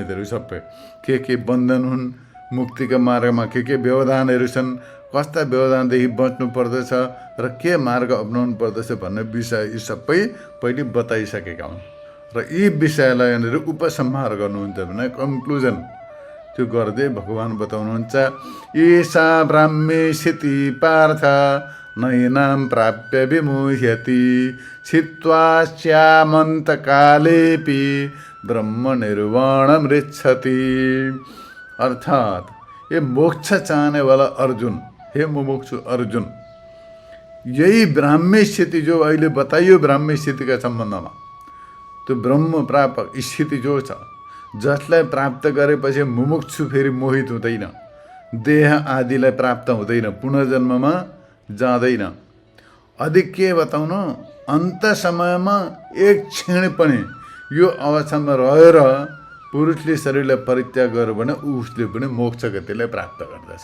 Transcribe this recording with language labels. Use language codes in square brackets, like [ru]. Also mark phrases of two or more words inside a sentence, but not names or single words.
[ne] यिनीहरू सबै के बन्धन हुन्, मुक्तिका मार्गमा के व्यवधानहरू छन्, कस्ता व्यवधानदेखि बच्नु पर्दछ र के मार्ग अपनाउनु पर्दछ भन्ने विषय यी सबै पहिले बताइसकेका हुन् र यी विषयलाई यहाँनिर उपसंहार गर्नुहुन्छ भने कन्क्लुजन त्यो गर्दै भगवान् बताउनुहुन्छ, [sa] ईशा ब्राह्मे स्थिति पार्थ नैनां प्राप्य विमुह्यति छित्त्वा श्यामन्तकालेऽपि ब्रह्मनिर्वाणमृच्छति। [ne] अर्थात ये मोक्ष चाहने वाला अर्जुन, हे मुमुक्षु अर्जुन, यही ब्राह्मी स्थिति जो अहिले बताइयो ब्राह्मी स्थितिका सम्बन्धमा, त्यो ब्रह्म प्रापक स्थिति जो छ, जसलाई प्राप्त गरेपछि मुमुक्षु फेरि मोहित हुँदैन, देह आदिलाई प्राप्त हुँदैन, पुनर्जन्ममा जाँदैन। अधिक के बताउनु, अन्त समयमा एक क्षण पनि यो अवस्थामा रहेर पुरुषले शरीरलाई परित्याग गर्यो भने उसले पनि मोक्ष गतिलाई प्राप्त गर्दछ।